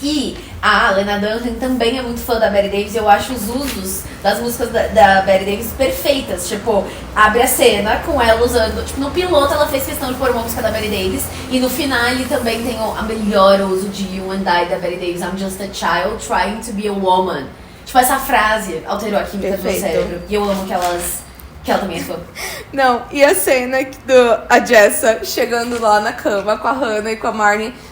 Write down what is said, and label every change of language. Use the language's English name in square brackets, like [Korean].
[Portuguese] E a Lena Dunham também é muito fã da Bette Davis. E eu acho os usos das músicas da Bette Davis perfeitas. Tipo, abre a cena com ela usando... Tipo, no piloto ela fez questão de pôr uma música da Bette Davis. E no final ele também tem a melhor uso de You and I da Bette Davis. [English] I'm just a child trying to be a woman. [Portuguese] Tipo, essa frase alterou a química do meu cérebro. E eu amo que ela também é fã. Não, e a cena a Jessa chegando lá na cama com a Hannah e com a Marnie.